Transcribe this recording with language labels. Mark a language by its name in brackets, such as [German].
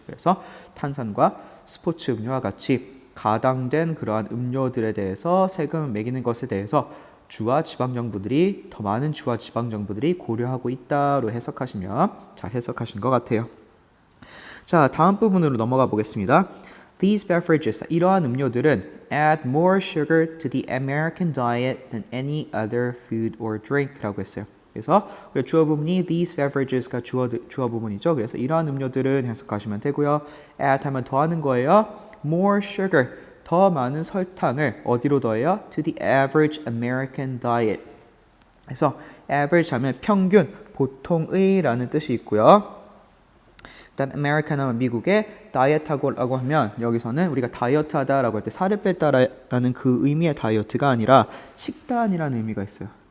[Korean] 그래서 탄산과 스포츠 음료와 같이 가당된 그러한 음료들에 대해서 세금을 매기는 것에 대해서 주와 지방정부들이 더 많은 주와 지방정부들이 고려하고 있다로 해석하시면 잘 해석하신 것 같아요. 자, 다음 부분으로 넘어가 보겠습니다. [English] These beverages, [Korean] 이러한 음료들은 [English] add more sugar to the American diet than any other food or drink [Korean] 라고 했어요. 그래서 주어 부분이 [English] these beverages [Korean] 가 주어 부분이죠. 그래서 이러한 음료들은 해석하시면 되고요. add 하면 더하는 거예요. [English] more sugar, [Korean] 더 많은 설탕을 어디로 더해요? [English] To the average American diet. [Korean] 그래서 average 하면 평균, 보통의 라는 뜻이 있고요. 그 다음 American 하면 미국의 다이어트라고 하면 여기서는 우리가 다이어트 하다라고 할 때 살을 뺐다라는 그 의미의 다이어트가 아니라 식단이라는 의미가 있어요.